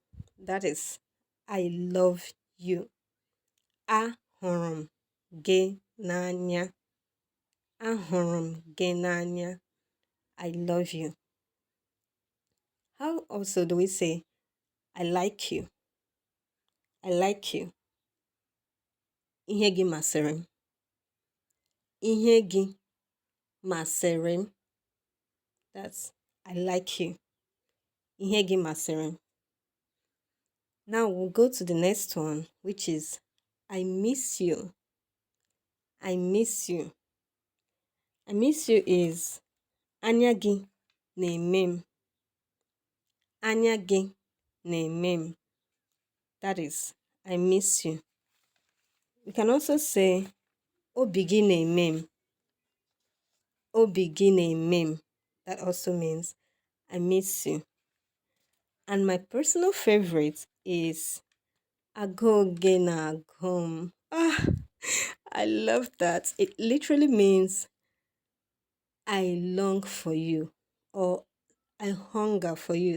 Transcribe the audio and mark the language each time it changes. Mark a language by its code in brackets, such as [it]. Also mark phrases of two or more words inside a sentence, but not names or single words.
[en] That is I love you. [ig] Ahurum Genanya. Ahurum Genanya. [en] I love you. How also do we say I like you? I like you. [ig] Ihe gị masịrị m. Ihe gị masịrị m. [en] That's I like you. [ig] Ihe gị masịrị m. [en] Now we'll go to the next one, which is I miss you. I miss you. I miss you is [ig] anya gị na-eme m. Anya gị na-eme m. [en] That is I miss you. We can also say [ig] obi gị na-eme m. Obi gị na-eme m. [en] That also means I miss you. And my personal favorite is [ig] Agoge na agum. [en] Ah, I love that. It literally means I long for you or I hunger for you.